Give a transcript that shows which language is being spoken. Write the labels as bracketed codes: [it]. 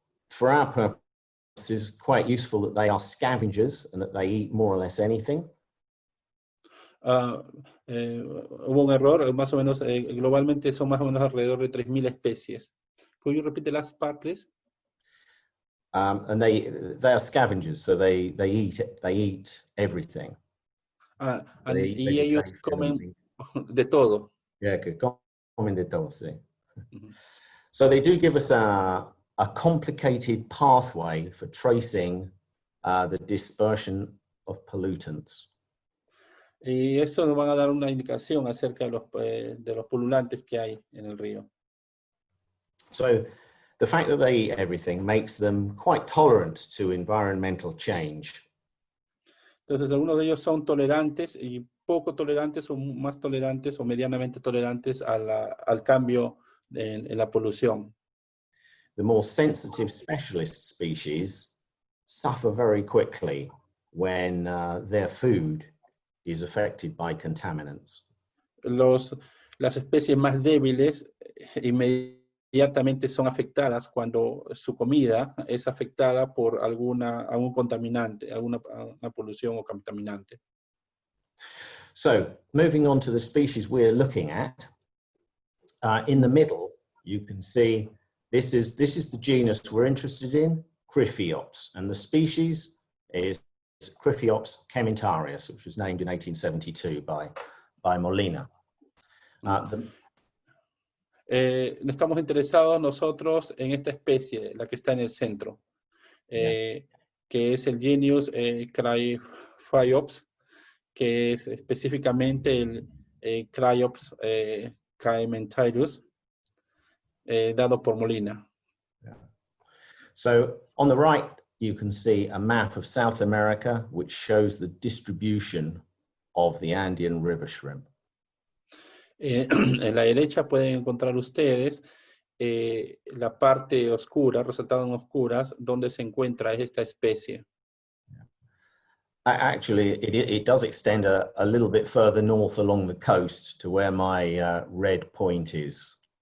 [en] For our purposes, quite useful that they are scavengers and that they eat more or less anything. [es] Hubo un error, más o menos, globalmente son más o menos alrededor de 3.000 especies. [en] Could you repeat the last part, please? And they are scavengers, so they eat everything. [es] Y ellos comen de todo. Yeah, que comen de todo, sí. [en] So they do give us a complicated pathway for tracing the dispersion of pollutants. [es] Y eso nos van a dar una indicación acerca de los polulantes que hay en el río. [en] So the fact that they eat everything makes them quite tolerant to environmental change. [es] Entonces, algunos de ellos son tolerantes y poco tolerantes o más tolerantes o medianamente tolerantes al cambio en la polución. [en] The more sensitive specialist species suffer very quickly when their food is affected by contaminants. [es] Las especies más débiles inmediatamente son afectadas cuando su comida es afectada por algún contaminante, alguna polución o contaminante. [en] So, moving on to the species we're looking at, in the middle, you can see this is the genus we're interested in, Cryphiops, and the species is Cryphiops kementarius, which was named in 1872 by Molina. [es] Estamos interesados nosotros en esta especie, la que está en el centro, que es el genus Cryphiops, que es específicamente el Cryphiops kementarius, dado por Molina. [en] So on the right, you can see a map of South America, which shows the distribution of the Andean river shrimp. [es] En la derecha pueden encontrar ustedes la parte oscura, resaltada en oscuras, donde se encuentra esta especie. [en] Actually, it does extend a little bit further north along the coast to where my red point is.